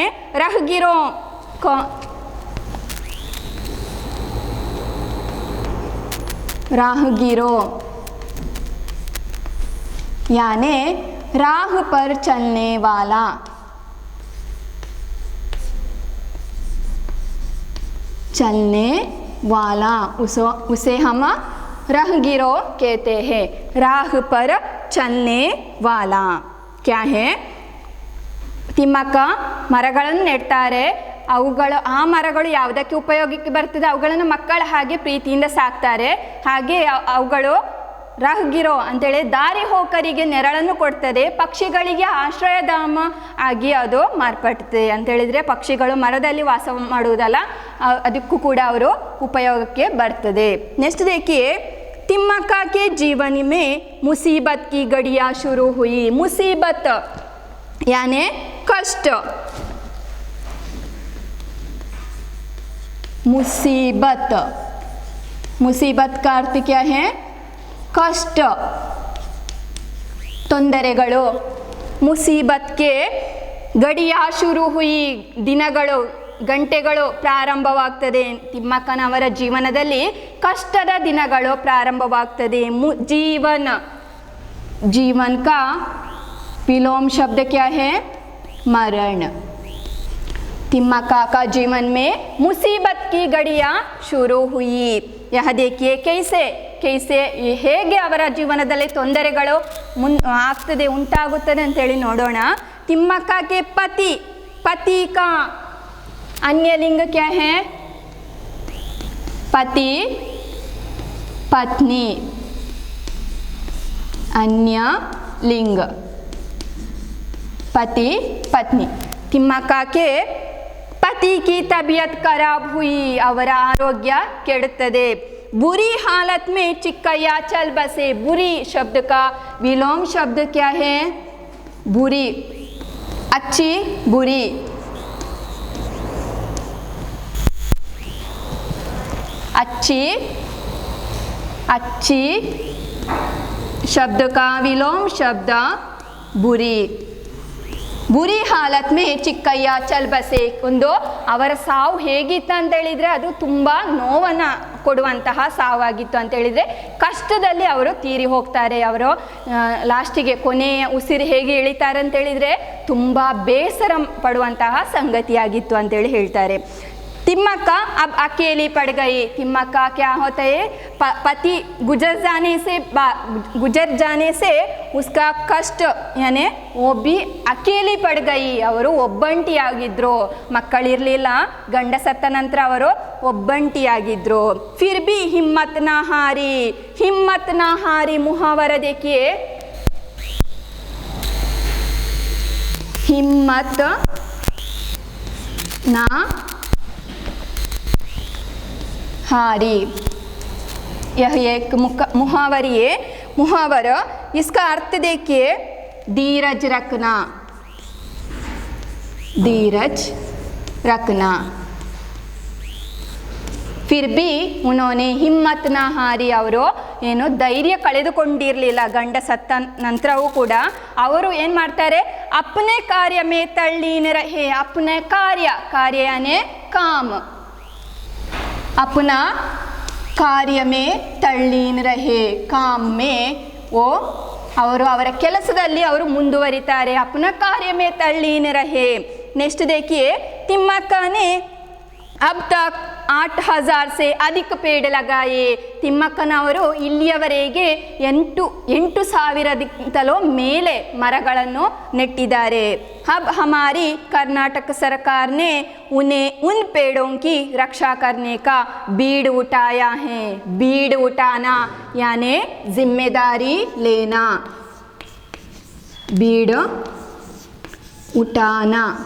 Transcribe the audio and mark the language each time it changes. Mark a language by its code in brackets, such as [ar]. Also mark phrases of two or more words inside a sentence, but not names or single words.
[hi] राहगीरों को राहगीरों यानी राह पर चलने वाला. चलने वाला उसे हम राहगीरों कहते हैं. राह पर चलने वाला क्या है? [kn] ತಿಮ್ಮಕ್ಕ ಮರಗಳನ್ನು ನೆಡ್ತಾರೆ. ಅವುಗಳು, ಆ ಮರಗಳು ಯಾವುದಕ್ಕೆ ಉಪಯೋಗಕ್ಕೆ ಬರ್ತದೆ ಅವುಗಳನ್ನು ಮಕ್ಕಳ ಹಾಗೆ ಪ್ರೀತಿಯಿಂದ ಸಾಕ್ತಾರೆ. ಹಾಗೆ ಅವುಗಳು ರಾಹಗೀರೋ ಅಂತೇಳಿ ದಾರಿ ಹೋಕರಿಗೆ ನೆರಳನ್ನು ಕೊಡ್ತದೆ, ಪಕ್ಷಿಗಳಿಗೆ ಆಶ್ರಯಧಾಮ ಆಗಿ ಅದು ಮಾರ್ಪಡ್ತದೆ. ಅಂತೇಳಿದರೆ ಪಕ್ಷಿಗಳು ಮರದಲ್ಲಿ ವಾಸ ಮಾಡುವುದಲ್ಲ, ಅದಕ್ಕೂ ಕೂಡ ಅವರು ಉಪಯೋಗಕ್ಕೆ ಬರ್ತದೆ. [hi] ನೆಕ್ಸ್ಟ್ देखिए तिम्मक्का के जीवन में मुसीबत की घड़ियाँ शुरू हुई. मुसीबत यानी कष्ट, मुसीबत मुसीबत का अर्थ क्या है? कष्ट, [kn] ತೊಂದರೆಗಳು. ಮುಸೀಬತ್ಗೆ [hi] घड़ियाँ शुरू हुई, [kn] ದಿನಗಳು ಗಂಟೆಗಳು ಪ್ರಾರಂಭವಾಗ್ತದೆ. ತಿಮ್ಮಕ್ಕನವರ ಜೀವನದಲ್ಲಿ ಕಷ್ಟದ ದಿನಗಳು ಪ್ರಾರಂಭವಾಗ್ತದೆ. [hi] जीवन का विलोम शब्द क्या है? मरण. तिम्मक्का का जीवन में मुसीबत की घड़ियाँ शुरू हुई. यह देखिए कैसे [kn] ಹೇಗೆ ಅವರ ಜೀವನದಲ್ಲಿ ತೊಂದರೆಗಳು ಆಗ್ತದೆ, ಉಂಟಾಗುತ್ತದೆ ಅಂತೇಳಿ ನೋಡೋಣ. [hi] ತಿಮ್ಮಕ್ಕ के पति का अन्य लिंग क्या है? पति पत्नी. अन्य लिंग पति पत्नी. तिम्मक्का के पति की तबीयत खराब हुई, [kn] ಅವರ ಆರೋಗ್ಯ ಕೆಡುತ್ತದೆ. [hi] बुरी हालत में चिक्कैया चल बसे. बुरी शब्द का विलोम शब्द क्या है? बुरी. अच्छी बुरी. अच्छी शब्द का विलोम शब्द बुरी. बुरी हालत में चिक्कैया चल बसे. [kn] ಒಂದು ಅವರ ಸಾವು ಹೇಗಿತ್ತು ಅಂತ ಹೇಳಿದರೆ ಅದು ತುಂಬ ನೋವನ್ನು ಕೊಡುವಂತಹ ಸಾವಾಗಿತ್ತು ಅಂತ ಹೇಳಿದರೆ, ಕಷ್ಟದಲ್ಲಿ ಅವರು ತೀರಿ ಹೋಗ್ತಾರೆ. ಅವರು ಲಾಸ್ಟಿಗೆ ಕೊನೆಯ ಉಸಿರು ಹೇಗೆ ಇಳಿತಾರೆ ಅಂತ ಹೇಳಿದರೆ ತುಂಬ ಬೇಸರ ಪಡುವಂತಹ ಸಂಗತಿಯಾಗಿತ್ತು ಅಂತೇಳಿ ಹೇಳ್ತಾರೆ. [hi] तिम्मक्का अब अकेली पड़ गई. तिम्मक्का क्या होता है? पति गुजर जाने से उसका कष्ट यानी वो भी अकेली पड़ गई. [kn] ಅವರು ಒಬ್ಬಂಟಿಯಾಗಿದ್ರು, ಮಕ್ಕಳಿರಲಿಲ್ಲ, ಗಂಡ ಸತ್ತ ನಂತರ ಅವರು ಒಬ್ಬಂಟಿಯಾಗಿದ್ರು. [hi] फिर भी हिम्मत ना हारी. मुहावरा देखिए, हिम्मत ना हारी. यह एक मुहावरी है. मुहावरा, इसका अर्थ देखिए, धीरज रखना. फिर भी उन्होंने हिम्मत ना हारी. [kn] ಅವರು ಏನು ಧೈರ್ಯ ಕಳೆದುಕೊಂಡಿರಲಿಲ್ಲ. ಗಂಡ ಸತ್ತ ನಂತರವೂ ಕೂಡ ಅವರು ಏನು ಮಾಡ್ತಾರೆ? [hi] अपने कार्य में तल्लीन रहे. अपने कार्य यानी काम. अपना कार्य में तल्लीन रहे. काम में वो [kn] ಅವರು ಅವರ ಕೆಲಸದಲ್ಲಿ ಅವರು ಮುಂದುವರಿತಾರೆ. [hi] अपना कार्य में तल्लीन रहे. नेक्स्ट देखिए, तिम्मक्का ने अब तक 8000 से अधिक पेड़ लगाए. [kn] ತಿಮ್ಮಕ್ಕನವರು ಇಲ್ಲಿಯವರೆಗೆ 8,000ಗಿಂತಲೂ ಮೇಲೆ ಮರಗಳನ್ನು ನೆಟ್ಟಿದ್ದಾರೆ. [hi] अब हमारी कर्नाटक सरकार ने उन्हें उन पेड़ों की रक्षा करने का बीड़ उठाया है. बीड़ उठाना यानी जिम्मेदारी लेना. बीड़ उठाना.